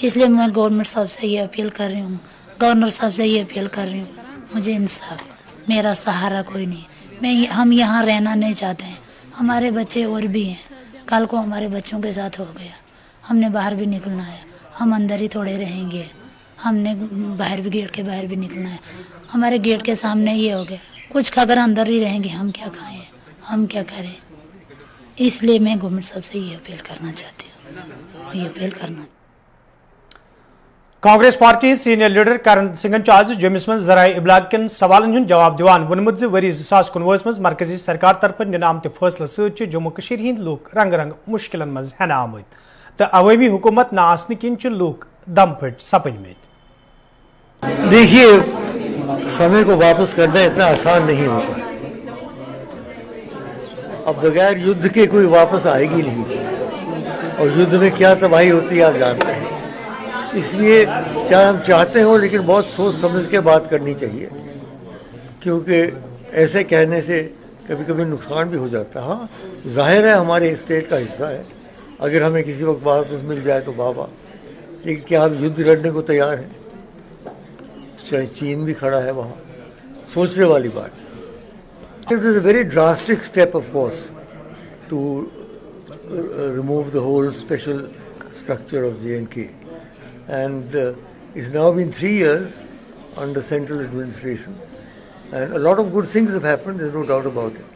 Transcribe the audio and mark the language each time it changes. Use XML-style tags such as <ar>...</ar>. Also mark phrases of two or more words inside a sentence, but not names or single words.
<hi>इसलिए मैं गवर्नमेंट साहब से ये अपील कर रही हूँ, गवर्नर साहब से ये अपील कर रही हूँ, मुझे इंसाफ, मेरा सहारा कोई नहीं, हम यहाँ रहना नहीं चाहते हैं, हमारे बच्चे और भी हैं कल को हमारे बच्चों के साथ हो गया, हमने बाहर भी निकलना है, हम अंदर ही थोड़े रहेंगे, हमने बाहर भी गेट के बाहर भी निकलना है, हमारे गेट के सामने ये हो गया, कुछ अगर अंदर ही रहेंगे हम क्या खाएं, हम क्या करें। इसलिए मैं गवर्नमेंट साहब से ये अपील करना चाहती हूँ, ये अपील करना।</hi> <ks>कांग्रेस पार्टी सीनियर लीडर करण सिंह आज जम्मूस मं ज़राए इब्लाग कन सवालन हुंद जवाब दिवान वोनमुत वरी 2019 मं मरकजी सरकार तरफ निन आमत फैसले सत जम्मू कशीर हिंद लूक रंग रंग मुश्किलन मं हेन आमत तो अवामी हुकूमत न आसने किन लूक दम फट सपदमत।</ks> <hi>देखिए, समय को वापस करना इतना आसान नहीं होता। अब बगैर युद्ध के कोई वापस आएगी नहीं, और युद्ध में क्या तबाही होती है आप जानते हैं। इसलिए चाहे हम चाहते हो, लेकिन बहुत सोच समझ के बात करनी चाहिए, क्योंकि ऐसे कहने से कभी कभी नुकसान भी हो जाता है। हाँ, जाहिर है हमारे स्टेट का हिस्सा है, अगर हमें किसी वक्त वापस मिल जाए तो वाह, लेकिन क्या हम युद्ध लड़ने को तैयार हैं? चाहे चीन भी खड़ा है वहाँ, सोचने वाली बात है।</hi> <en>It was a very drastic step, of course, to remove the whole special structure of J&K, and it's now been 3 years under central administration, and a lot of good things have happened, there's no doubt about it.</en>